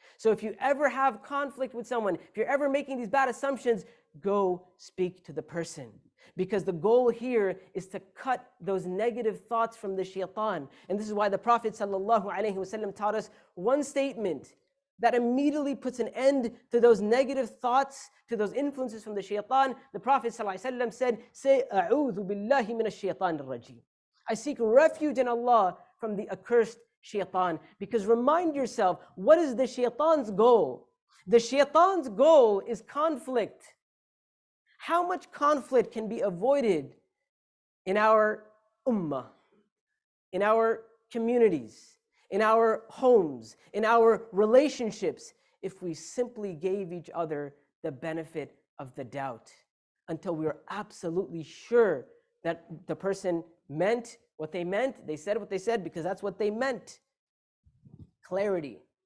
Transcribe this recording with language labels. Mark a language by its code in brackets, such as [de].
[en] So if you ever have conflict with someone, if you're ever making these bad assumptions, go speak to the person. Because the goal here is to cut those negative thoughts from the shaitan. And this is why the Prophet ﷺ taught us one statement that immediately puts an end to those negative thoughts, to those influences from the shaitan. The Prophet ﷺ said, say, [ar] أعوذ بالله من الشيطان الرجيم. [en] I seek refuge in Allah from the accursed shaitan. Because remind yourself, what is the shaitan's goal? The shaitan's goal is conflict. How much conflict can be avoided in our ummah, in our communities, in our homes, in our relationships, if we simply gave each other the benefit of the doubt until we were absolutely sure that the person meant what they meant, they said what they said because that's what they meant. clarity.